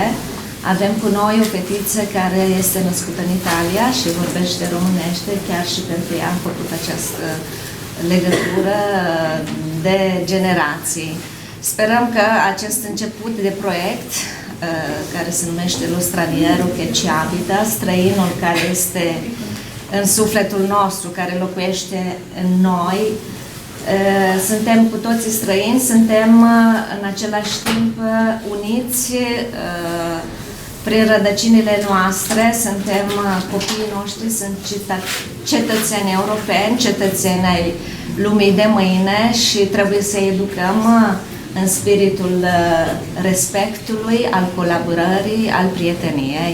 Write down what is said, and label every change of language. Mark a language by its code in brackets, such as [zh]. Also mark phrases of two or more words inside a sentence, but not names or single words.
[ro] Avem cu noi o fetiță care este născută în Italia și vorbește românește, chiar și pentru ea am făcut această legătură de generații. Sperăm că acest început de proiect, care se numește Lo straniero che ci abita, străinul care este în sufletul nostru, care locuiește în noi, suntem cu toții străini, suntem în același timp uniți prin rădăcinile noastre, suntem copiii noștri, sunt cetățeni europeni, cetățeni ai lumii de mâine și trebuie să educăm în spiritul respectului, al colaborării, al prieteniei.